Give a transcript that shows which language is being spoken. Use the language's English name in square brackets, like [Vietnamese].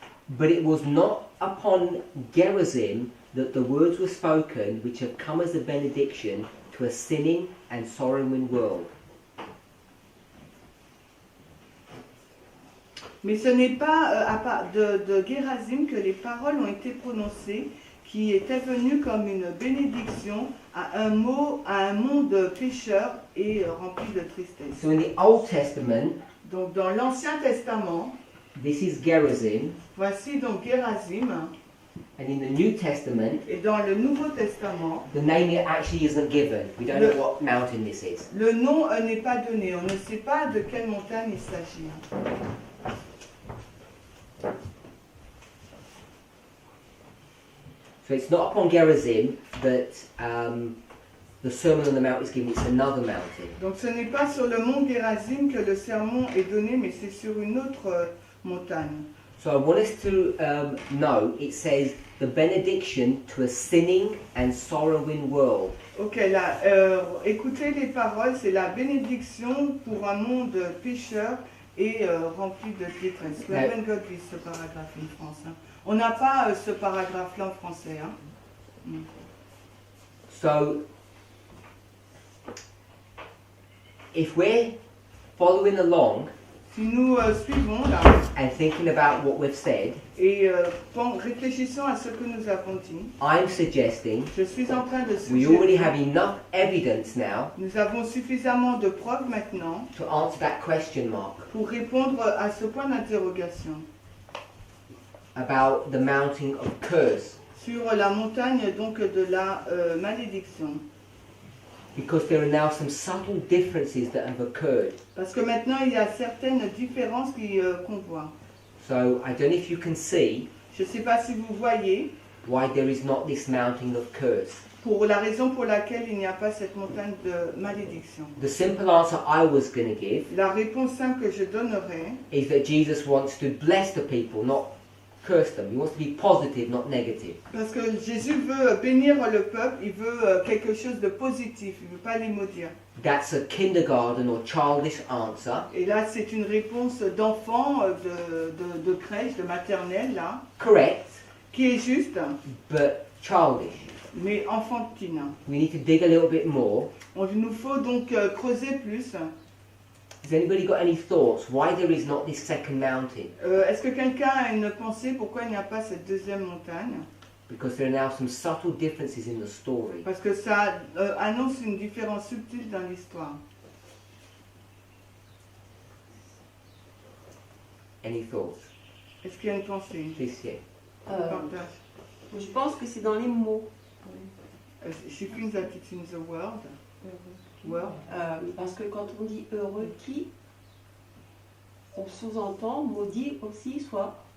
[English] But it was not upon Gerizim that the words were spoken which have come as a benediction to a sinning and sorrowing world. [French] Mais ce n'est pas à part de Gérazim que les paroles ont été prononcées, qui étaient venues comme une bénédiction à un monde pécheur et rempli de tristesse. [English] So in the Old Testament, [French] Donc dans l'Ancien Testament, [English] this is Gerizim, [French] voici donc Gérazim, [English] and in the New Testament, [French] et dans le Nouveau Testament, [English] the name actually isn't given. We don't know what mountain this is. [French] le nom n'est pas donné. On ne sait pas de quelle montagne il s'agit. [English] So it's not upon Gerizim that the Sermon on the Mount is given, it's another mountain. [French] Donc ce n'est pas sur le mont Gérazim que le sermon est donné, mais c'est sur une autre montagne. [English] So I want us to know, it says, the benediction to a sinning and sorrowing world. [French] Ok, là, écoutez les paroles, c'est la bénédiction pour un monde pécheur et rempli de détresse. [English] We haven't got this paragraphe in France. Hein. [French] On n'a pas ce paragraphe-là en français. Hein. Mm. [English] So, if we're following along [French] Si nous suivons là [English] and thinking about what we've said, [French] et réfléchissons à ce que nous avons dit, [English] I'm suggesting [French] je suis en train de [English] we already have enough evidence now [French] nous avons suffisamment de preuves maintenant [English] to answer that question mark [French] pour répondre à ce point d'interrogation [English] about the mountain of curse, [French] sur la montagne donc de la malédiction. [English] because there are now some subtle differences that have occurred. [French] Parce que maintenant il y a certaines différences qu'on voit. [English] So I don't know if you can see [French] Je ne sais pas si vous voyez, [English] why there is not this mountain of curse. [French] pour la raison pour laquelle il n'y a pas cette montagne de malédiction. [English] The simple answer I was going to give [French] La réponse simple que je donnerai, [English] is that Jesus wants to bless the people, not curse them. He wants to be positive, not negative. [French] parce que Jésus veut bénir le peuple, il veut quelque chose de positif, il ne veut pas les maudire. [English] That's a kindergarten or childish answer. [French] Et là, c'est une réponse d'enfant, de crèche, de maternelle, là, [English] Correct, [French] qui est juste, [English] but childish. [French] mais enfantine. [English] We need to dig a little bit more. [French] Il nous faut donc creuser plus. [English] Has anybody got any thoughts why there is not this second mountain? [French] Est-ce que quelqu'un a une pensée pourquoi il n'y a pas cette deuxième montagne? [English] Because there are now some subtle differences in the story. [French] Parce que ça annonce une différence subtile dans l'histoire. [English] Any thoughts? [French] Est-ce qu'il y a une pensée? [English] Please, yeah. [French] Partage. Je pense que c'est dans les mots. [English] She thinks that it's in the world. Word. [French] Parce que quand on dit heureux qui, on sous-entend maudit aussi, soit.